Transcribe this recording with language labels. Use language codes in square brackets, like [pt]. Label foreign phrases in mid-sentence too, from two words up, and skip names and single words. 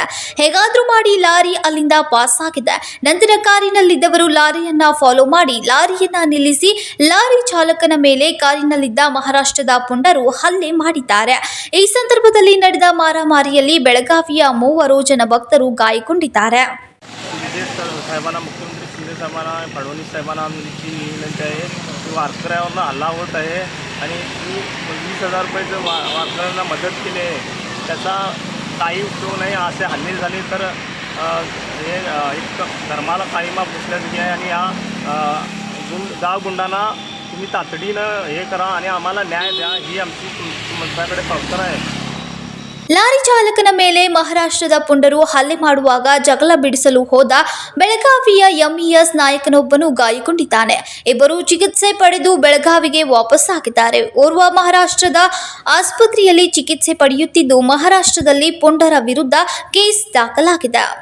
[kn] ಹೇಗಾದ್ರೂ ಮಾಡಿ ಲಾರಿ ಅಲ್ಲಿಂದ ಪಾಸ್ ಆಗಿದೆ. ನಂತರ ಕಾರಿನಲ್ಲಿದ್ದವರು ಲಾರಿಯನ್ನ ಫಾಲೋ ಮಾಡಿ ಲಾರಿಯನ್ನ ನಿಲ್ಲಿಸಿ ಲಾರಿ ಚಾಲಕನ ಮೇಲೆ ಕಾರಿನಲ್ಲಿದ್ದ ಮಹಾರಾಷ್ಟ್ರದ ಪುಂಡರು ಹಲ್ಲೆ ಮಾಡಿದ್ದಾರೆ. ಈ ಸಂದರ್ಭದಲ್ಲಿ ನಡೆದ ಮಾರಾಮಾರಿಯಲ್ಲಿ ಬೆಳಗಾವಿಯ 3 ಜನ ಭಕ್ತರು ಗಾಯಗೊಂಡಿದ್ದಾರೆ. [mr] फडणवीस साहेबांना आमची विनंती आहे किंवा वारकऱ्यावरनं हल्ला होत आहे आणि मी 20,000 रुपयाचं वारकऱ्यांना मदत केली आहे, त्याचा काही उपयोग नाही. असे हल्ले झाले तर हे एक धर्माला काळीमा फुसल्यासारखी आहे आणि या गुंडांना तुम्ही तातडीनं हे करा आणि आम्हाला न्याय द्या, ही आमची तुमच्याकडे प्रार्थना आहे. [kn] ಲಾರಿ ಚಾಲಕನ ಮೇಲೆ ಮಹಾರಾಷ್ಟ್ರದ ಪುಂಡರು ಹಲ್ಲೆ ಮಾಡುವಾಗ ಜಗಳ ಬಿಡಿಸಲು ಹೋದ ಬೆಳಗಾವಿಯ ಎಂಇಎಸ್ ನಾಯಕನೊಬ್ಬನು ಗಾಯಗೊಂಡಿದ್ದಾನೆ. ಇಬ್ಬರು ಚಿಕಿತ್ಸೆ ಪಡೆದು ಬೆಳಗಾವಿಗೆ ವಾಪಸ್ಸಾಗಿದ್ದಾರೆ. ಓರ್ವ ಮಹಾರಾಷ್ಟ್ರದ ಆಸ್ಪತ್ರೆಯಲ್ಲಿ ಚಿಕಿತ್ಸೆ ಪಡೆಯುತ್ತಿದ್ದು ಮಹಾರಾಷ್ಟ್ರದಲ್ಲಿ ಪುಂಡರ ವಿರುದ್ಧ ಕೇಸ್ ದಾಖಲಾಗಿದೆ.